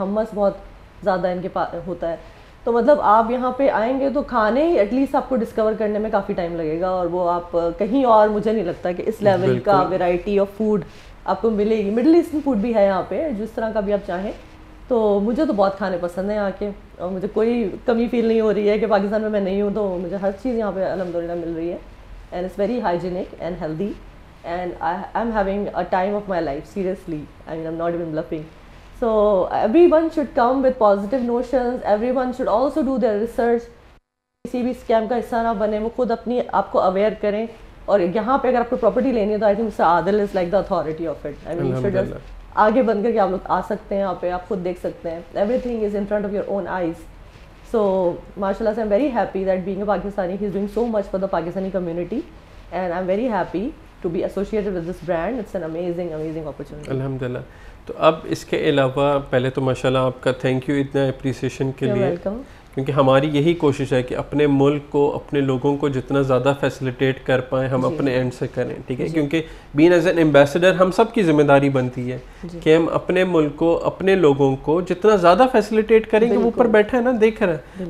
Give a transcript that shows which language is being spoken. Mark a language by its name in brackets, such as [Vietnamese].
[Urdu] ہمس بہت زیادہ ان کے پاس ہوتا ہے. تو مطلب آپ یہاں پہ آئیں گے تو کھانے [English] at least [Urdu] آپ کو ڈسکور کرنے میں کافی ٹائم لگے گا, اور وہ آپ کہیں اور مجھے نہیں لگتا کہ اس لیول کا [English] variety of food [Urdu] آپ کو ملے گی. مڈل ایسٹرن فوڈ بھی ہے یہاں پہ, جس طرح کا بھی آپ چاہیں. تو مجھے تو بہت کھانے پسند ہیں یہاں کے, اور مجھے کوئی کمی فیل نہیں ہو رہی ہے کہ پاکستان میں نہیں ہوں, تو مجھے ہر چیز یہاں پہ الحمدللہ مل رہی ہے, [English] And it's very hygienic and healthy. and I'm having a time of my life, seriously. I mean, I'm not even bluffing. So everyone should come with positive notions, everyone should also do their research. [Urdu] کسی بھی scheme کا حصہ نہ بنے, وہ خود اپنی آپ کو اویئر کریں. اور یہاں پہ اگر آپ کو پراپرٹی لینی ہے تو [English] I think mister Adil is like the authority of it. I mean [Urdu] آگے بن کر کے آپ لوگ آ سکتے ہیں, یہاں پہ آپ خود دیکھ سکتے ہیں, [English] Everything is in front of your own eyes. So mashallah, I'm very happy that being a Pakistani, he's doing so much for the Pakistani community, and I'm very happy to be associated with this brand. It's an amazing opportunity. [Urdu] الحمدللہ. تو اب اس کے علاوہ پہلے تو ماشاءاللہ آپ کا تھینک یو اتنا اپریسیشن کے لیے, کیونکہ ہماری یہی کوشش ہے کہ اپنے ملک کو, اپنے لوگوں کو جتنا زیادہ فیسیلیٹیٹ کر پائیں ہم اپنے اینڈ سے کریں, ٹھیک ہے. کیونکہ [English] being as an ambassador [Urdu] ہم سب کی ذمہ داری بنتی ہے کہ ہم اپنے ملک کو, اپنے لوگوں کو جتنا زیادہ فیسیلیٹیٹ کریں گے. وہ اوپر بیٹھا ہے نا, دیکھ رہا ہے.